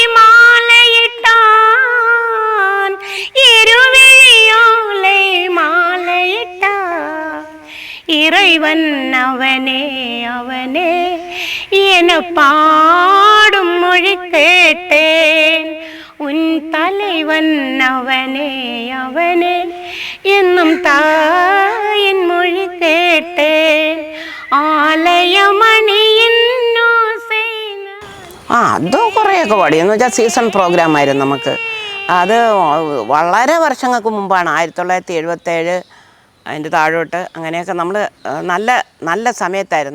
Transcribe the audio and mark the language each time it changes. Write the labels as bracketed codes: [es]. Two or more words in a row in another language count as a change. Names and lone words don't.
[ta] மாலையிட்டான் இருவிழியாலே மாலையிட்டான் இறைவன் அவனே அவனே என பாடும் மொழி கேட்டேன் உன் தலைவன் அவனே அவனே என்னும் தாயின் மொழி கேட்டேன் ஆலயமணியின் [ml] അത് കുറേയൊക്കെ പാടി എന്ന് വെച്ചാൽ സീസൺ പ്രോഗ്രാം ആയിരുന്നു നമുക്ക്. അത് വളരെ വർഷങ്ങൾക്ക് മുമ്പാണ്, 1977 അതിൻ്റെ താഴോട്ട് അങ്ങനെയൊക്കെ നമ്മൾ നല്ല നല്ല സമയത്തായിരുന്നു.